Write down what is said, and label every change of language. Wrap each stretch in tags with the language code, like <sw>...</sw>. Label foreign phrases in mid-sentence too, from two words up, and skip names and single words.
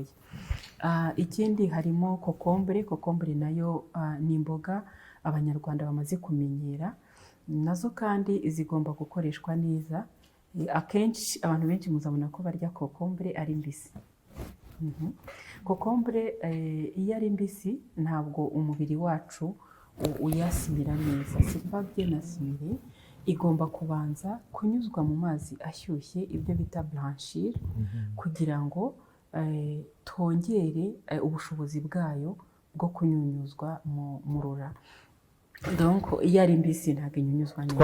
<rw>Ikindi harimo kokombure. Kokombure nayo ni imboga abanyarwanda bamaze kumenyera, nazo kandi zigomba gukoreshwa neza. Akenshi abantu benshi muzabona ko barya kokombure ari mbisi. Kokombure iyo ari mbisi ntabwo umubiri wacu uyasimira neza,</rw> <fr>c'est pas bien asimilé.</fr> <rw>Igomba kubanza kunyuzwa mu mazi ashyushye, ibyo bita blanchir, kugira ngo twongere ubushobozi bwayo bwo kunyunyuzwa mu rura. Donc iyo ari mbisi ntabwo inyunyuzwa neza.</rw>